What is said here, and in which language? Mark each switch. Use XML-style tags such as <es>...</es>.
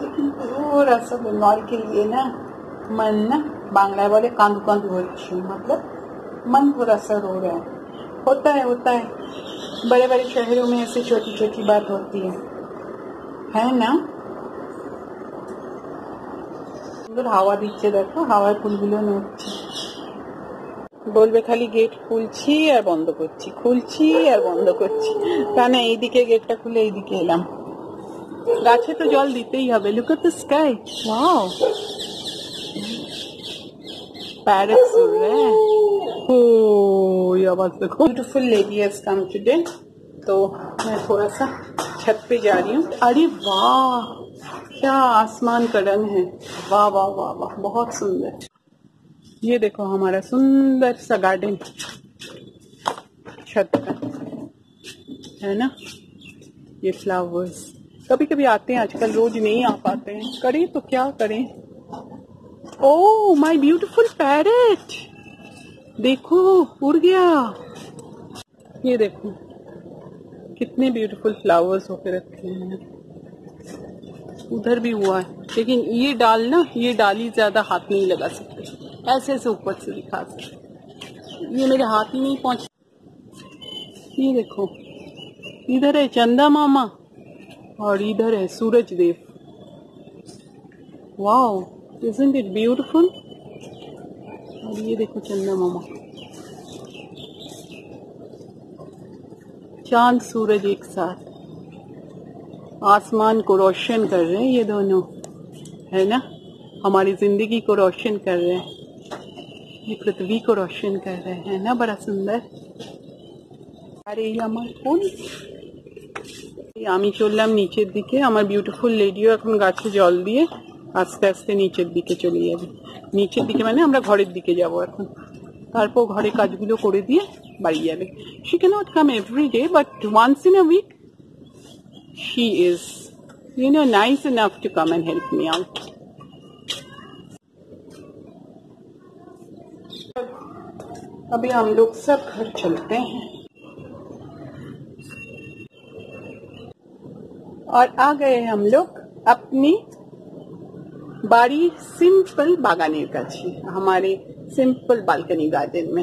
<hi>लेकिन थोड़ा सा बीमारी के लिए ना मन ना, बांग्ला वाले कांदू कांदू हो, मतलब मन थोड़ा सा रो रहा है। होता है बड़े बड़े शहरों में ऐसी छोटी छोटी बात होती है ना।</hi> <bn>সুন্দর হাওয়া দিচ্ছে, দেখো হাওয়ায় ফুলগুলো নড়ছে। বলবে খালি গেট খুলছি আর বন্ধ করছি, খুলছি আর বন্ধ করছি, তা না এইদিকে গেটটা খুলে এইদিকে এলাম। গাছে তো জল দিতেই হবে।</bn> <en>look at the sky, wow,</en> <hi>parrots उड़ रहे हैं। ओ ये आवाज देखो।</hi> <en>beautiful lady has come today,</en> <hi>तो मैं थोड़ा सा छत पे जा रही हूँ। अरे वाह, क्या आसमान का रंग है, वाह वाह वाह वाह, बहुत सुंदर। ये देखो हमारा सुंदर सा गार्डन छत का, है ना। ये फ्लावर्स कभी कभी आते हैं, आजकल रोज नहीं आ पाते हैं, करें तो क्या करें। ओह माय ब्यूटीफुल पैरेट, देखो उड़ गया। ये देखो कितने ब्यूटीफुल फ्लावर्स होके रखे हैं। उधर भी हुआ है, लेकिन ये डाल ना, ये डाली ज्यादा हाथ नहीं लगा सकते, ऐसे ऐसे ऊपर से दिखा सकते, ये मेरे हाथ ही नहीं पहुंच। ये देखो इधर है चंदा मामा और इधर है सूरज देव।</hi> <en>Wow, isn't it beautiful?</en> <hi>और ये देखो चंदा मामा, चांद सूरज एक साथ आसमान को रोशन कर रहे हैं, ये दोनों, है ना। हमारी जिंदगी को रोशन कर रहे हैं, ये पृथ्वी को रोशन कर रहे हैं, ना। बड़ा सुंदर। अरे ये</hi> <bn>আমার ফুল। আমি চললাম নিচের দিকে, আমার বিউটিফুল লেডিও এখন গাছে জল দিয়ে আস্তে আস্তে নিচের দিকে চলে যাবে। নিচের দিকে মানে আমরা ঘরের দিকে যাব এখন, তারপর ঘরে কাজগুলো করে দিয়ে বাড়ি যাবে।</bn> <en>she cannot come every day, but once in a week she is, nice enough to come and help me out.</en> <hi>अभी हम लोग सब घर चलते हैं और आ गए हम लोग अपनी बाड़ी सिंपल</hi> <bn>बागाने काछी,</bn> <hi>हमारे सिंपल बालकनी गार्डन में।</hi>